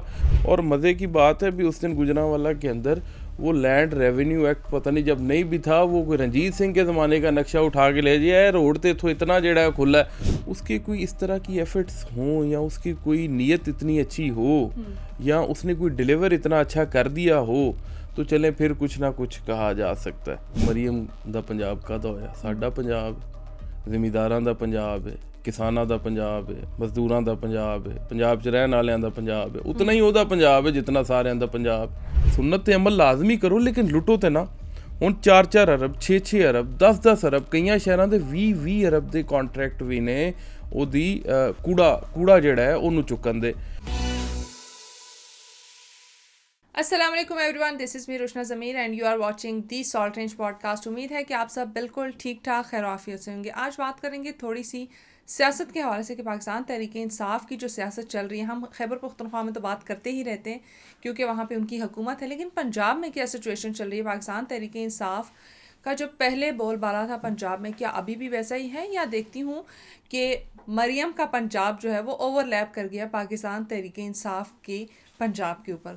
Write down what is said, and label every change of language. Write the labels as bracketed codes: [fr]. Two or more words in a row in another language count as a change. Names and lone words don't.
[ur] اور مزے کی بات ہے بھی اس دن گوجرانوالہ کے اندر وہ [en] land revenue act [ur] پتہ نہیں جب نہیں بھی تھا, وہ کوئی رنجیت سنگھ کے زمانے کا نقشہ اٹھا کے لے جائے روڈ تے تو اتنا جڑا ہے کھلا ہے. اس کے کوئی اس طرح کی ایفرٹس ہوں یا اس کی کوئی نیت اتنی اچھی ہو یا اس نے کوئی ڈیلیور اتنا اچھا کر دیا ہو تو چلیں پھر کچھ نہ کچھ کہا جا سکتا ہے. [pa] مریم دا پنجاب کا تو ہویا ساڈا پنجاب, زمینداراں دا پنجاب ہے, کساناں دا پنجاب ہے, مزدوراں دا پنجاب ہے, پنجاب چ رہن والیاں دا پنجاب ہے. اتنا ہی اودا پنجاب ہے جتنا سارے دا پنجاب. سنت تے عمل لازمی کرو لیکن لٹو تے نا. ہن 4-4 ارب 6-6 ارب 10-10 ارب کئیاں شہراں دے 20-20 ارب دے کانٹریکٹ بھی نے او دی کوڑا جڑا ہے اونوں چکن دے. [ar] السلام علیکم [en] everyone, this is me Roshna Zameer and you are watching the Salt Range podcast. [ur] امید ہے کہ آپ سب بالکل ٹھیک ٹھاک خیر و عافیت سے ہوں گے. آج بات کریں گے تھوڑی سی سیاست کے حوالے سے کہ پاکستان تحریک انصاف کی جو سیاست چل رہی ہے, ہم خیبر پختونخوا میں تو بات کرتے ہی رہتے ہیں کیونکہ وہاں پہ ان کی حکومت ہے, لیکن پنجاب میں کیا سچویشن چل رہی ہے. پاکستان تحریک انصاف کا جو پہلے بول بالا تھا پنجاب میں, کیا ابھی بھی ویسا ہی ہے یا دیکھتی ہوں کہ مریم کا پنجاب جو ہے وہ اوور لیپ کر گیا پاکستان تحریک انصاف کے پنجاب کے اوپر.